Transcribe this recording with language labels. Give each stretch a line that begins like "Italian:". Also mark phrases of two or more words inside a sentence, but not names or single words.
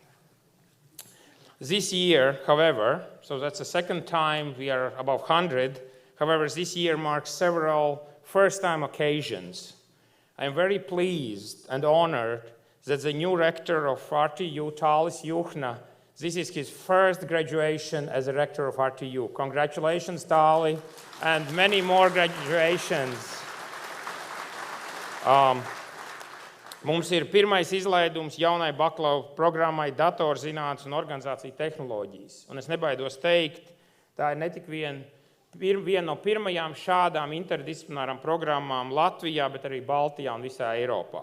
English: This year, however, so that's the second time we are above 100, however, this year marks several first-time occasions. I am very pleased and honored that the new rector of RTU, Tālis Juhna, this is his first graduation as a rector of RTU. Congratulations, Tāli, and many more graduations.
Latvian: Mums ir pirmais izlaidums jaunai bakalaura programmai datorzinātnes un organizāciju tehnoloģijas. Un es nebaidos teikt, tā ir ne tik viena no pirmajām šādām interdisciplinārām programmām Latvijā, bet arī Baltijā un visā Eiropā.